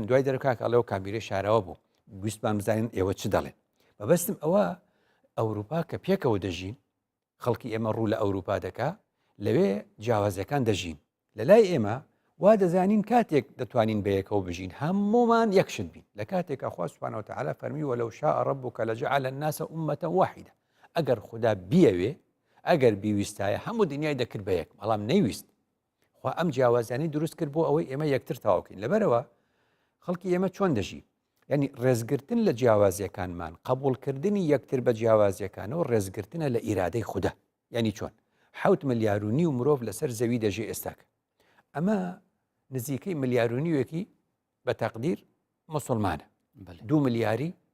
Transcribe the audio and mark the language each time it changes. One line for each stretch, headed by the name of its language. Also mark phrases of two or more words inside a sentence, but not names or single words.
Central Kurdish: دوای دەرکاک ئەڵێەوە کامیرەی شاراوە بوو گویستمان بزانین ئێوە چ دەڵێن بەبەستم ئەوە ئەوروپا کە پێکەوە دەژین خەڵکی ئێمە ڕوو لە ئەوروپا دەکا لەوێ جیاوازەکان دەژین لە لای ئێمە وا دەزانین کاتێک دەتوانین بەیەکەوە بژین هەمومان یەکشت بین لە کاتێکە خوا
Arabic: سوبحانەهو وتەعالا
Central Kurdish: فەرمی
Arabic: وەلەو شاء ربک لجعل الناس أمة واحدة
Central Kurdish: ئەگەر خوددا بیەوێ ئەگەر بیویستایە هەموو دنیای دەکرد بە یەک بەڵام نەیویست خوا ئەم جیاوازیانەی دروست کرد بۆ ئەوەی ئێمە یەکتر تەواوکەین لەبەرەوە خەڵکی ئێمە چۆن دەژی ینی ڕێزگرتن لە جیاوازیەکانمان قبولکردنی یەکتر بە جیاوازیەکانەوە ڕێزگرتنە لە ئیرادەی خوددا ینی چۆن 7 ملیارونی و مرۆڤ لەسەر زەوی دەژێ ئێستاکە ئەمە نزیکەی ملیارونیوێکی بە تەقدیر مسلمانە 2 ملیاری